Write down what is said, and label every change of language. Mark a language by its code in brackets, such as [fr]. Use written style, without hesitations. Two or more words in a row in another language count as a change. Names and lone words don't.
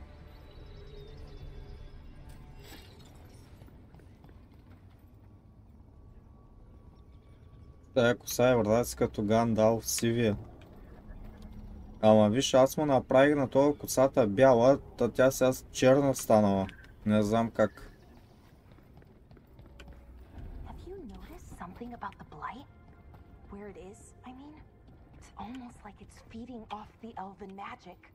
[bg] Тая коса е върдаси като Гандалф сивия. Ама виж, аз му направих на това косата бяла, тя сега черна станала. Не знам как. [en] Have you noticed something about the blight? Where it is, I mean? It's almost like it's feeding off the elven magic.